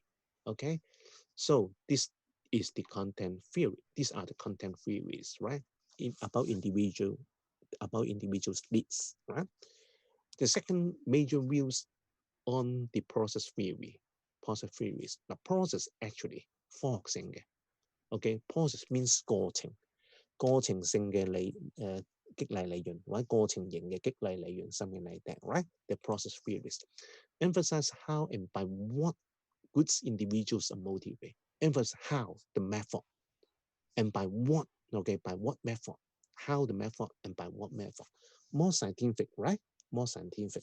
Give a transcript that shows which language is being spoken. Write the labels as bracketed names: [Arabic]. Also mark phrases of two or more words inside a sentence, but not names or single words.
[English] Okay, so this is the content theory. These are the content theories, right? About individuals' needs, right? The second major views on the process theory. Process theories. The process actually [Cantonese] 科學性嘅 [English] ，OK process means [Cantonese] 過程性嘅激勵理論或者過程型嘅激勵理論 [English] something like that, right? The process theories emphasize how and by what goods individuals are motivated. Emphasize how the method and by what, okay, by what method, how the method and by what method. More scientific, right? More scientific.